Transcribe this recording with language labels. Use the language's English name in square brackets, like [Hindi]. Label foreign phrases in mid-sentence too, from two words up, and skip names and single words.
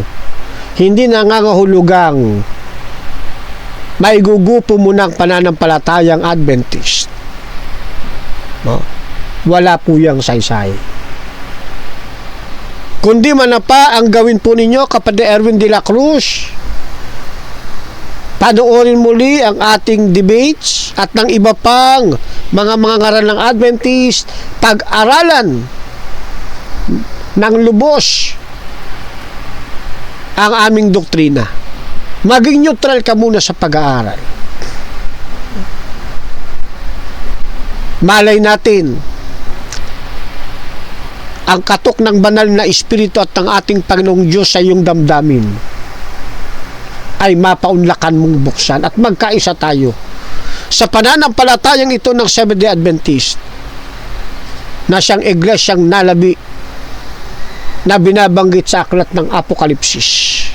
[Filipino] Hindi nangangahulugang maigugupo mo ng pananampalatayang Adventist. Wala po yung saysay. Kundi man na pa ang gawin po ninyo, kapatid Erwin de la Cruz, panoorin muli ang ating debates at ng iba pang mga ngaral ng Adventist, pag-aralan ng lubos ang aming doktrina. Maging neutral ka muna sa pag-aaral. Malay natin, ang katok ng banal na espiritu at ng ating Panginoong Diyos sa iyong damdamin ay mapaunlakan mong buksan at magkaisa tayo sa pananampalatayang ito ng Seventh-day Adventist na siyang iglesyang nalabi na binabanggit sa aklat ng Apokalipsis.